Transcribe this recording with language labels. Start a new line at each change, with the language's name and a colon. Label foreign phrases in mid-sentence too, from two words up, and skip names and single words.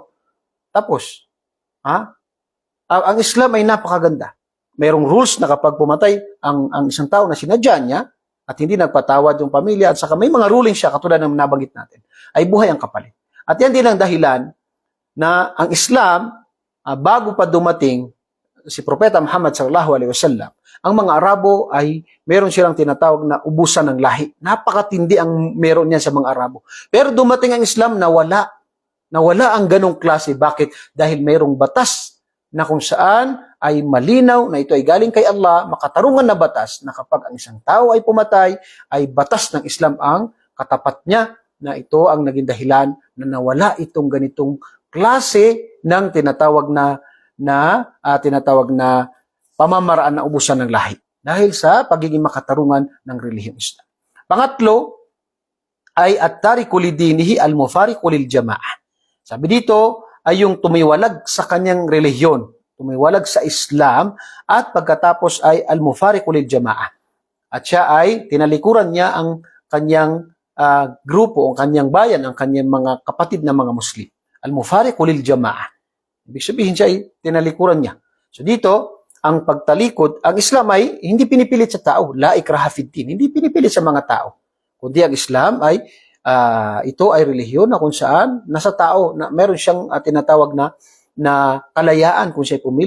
Filipino: Tapos, ang Islam ay napakaganda. Mayroong rules na kapag pumatay ang isang tao na sinadya niya at hindi nagpatawad yung pamilya at saka may mga ruling siya katulad ng nabanggit natin, ay buhay ang kapalit. At yan din ang dahilan na ang Islam, bago pa dumating si Propeta Muhammad
Arabic: صلى الله عليه وسلم,
Filipino: ang mga Arabo ay meron silang tinatawag na ubusan ng lahi. Napakatindi ang meron niyan sa mga Arabo. Pero dumating ang Islam, nawala ang ganong klase. Bakit? Dahil mayroong batas na kung saan ay malinaw na ito ay galing kay Allah, makatarungan na batas na kapag ang isang tao ay pumatay, ay batas ng Islam ang katapat niya, na ito ang naging dahilan na nawala itong ganitong klase ng tinatawag na pamamaraan na ubusan ng lahi dahil sa pagiging makatarungan ng relihiyong Islam. Pangatlo ay
Arabic: التارك لدينه المفارق للجماعة.
Filipino: Sabi dito ay yung tumiwalag sa kanyang relihiyon, tumiwalag sa Islam at pagkatapos ay
Arabic: المفارق للجماعة.
Filipino: At siya ay tinalikuran niya ang kanyang grupo, ang kanyang bayan, ang kanyang mga kapatid na mga Muslim.
Arabic: المفارق للجماعة.
Filipino: Ibig sabihin siya ay tinalikuran niya. So dito, ang pagtalikod, ang Islam ay hindi pinipilit sa tao.
Arabic: لا إكراه في الدين.
Filipino: Hindi pinipilit sa mga tao. Kundi ang Islam ay ito ay relihiyon na kung saan nasa tao na meron siyang tinatawag na kalayaan kung siya pumili.